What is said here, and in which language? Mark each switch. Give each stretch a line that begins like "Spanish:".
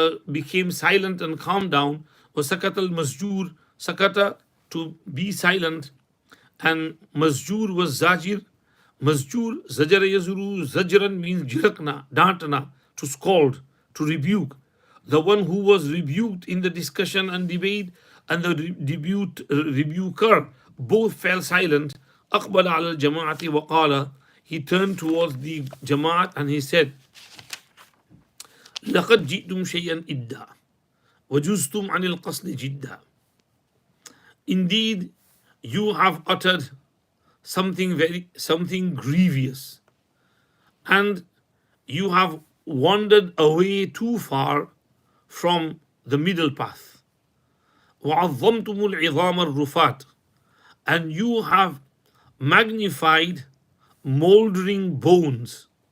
English: became silent and calmed down.
Arabic: وَسَكَتَ الْمَسْجُورُ
English: sakata, to be silent, and masjur was zajir. Masjur,
Arabic: zajara yazuru, zajran
English: means
Hindi: jirakna, dantana,
English: to scold, to rebuke. The one who was rebuked in the discussion and debate, and the rebuker, both fell silent.
Arabic: أقبل على الجماعة وقال,
English: he turned towards the Jamaat and he said,
Arabic: لقد جئتم شيئا إدا وجزتم عن القصد جدا.
English: Indeed, you have uttered something grievous, and you have wandered away too far from the middle path.
Arabic: وَعَظَّمْتُمُ الْعِظَامَ الرُّفَاتِ,
English: and you have magnified moldering bones.